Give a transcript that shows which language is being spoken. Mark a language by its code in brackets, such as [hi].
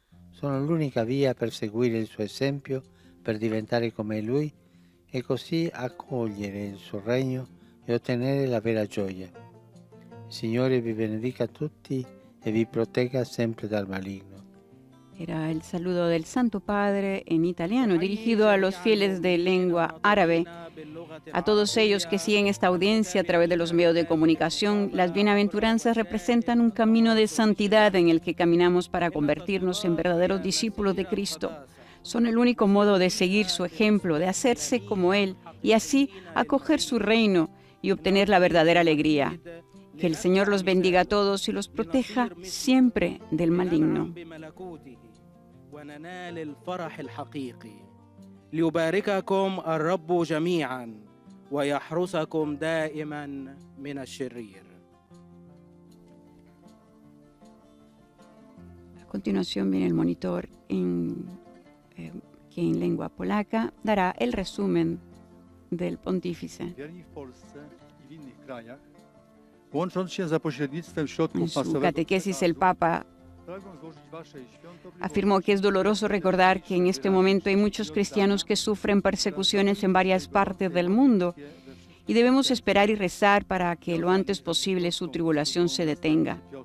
[it] Sono l'unica via per seguire il suo esempio, per diventare come Lui e così accogliere il suo regno e ottenere la vera gioia. Il Signore vi benedica tutti e vi protegga sempre dal maligno. [es] Era el saludo del Santo Padre en italiano, dirigido a los fieles de lengua árabe. A todos ellos que siguen esta audiencia a través de los medios de comunicación, las bienaventuranzas representan un camino de santidad en el que caminamos para convertirnos en verdaderos discípulos de Cristo. Son el único modo de seguir su ejemplo, de hacerse como Él y así acoger su reino y obtener la verdadera alegría. Que el Señor los bendiga a todos y los proteja siempre del maligno. [ar] ليبارككم الرب جميعا ويحرسكم دائما من الشرير. [es] A continuación viene el monitor que en lengua polaca dará el resumen del pontífice. En su catequesis, el Papa afirmó que es doloroso recordar que en este momento hay muchos cristianos que sufren persecuciones en varias partes del mundo y debemos esperar y rezar para que lo antes posible su tribulación se detenga.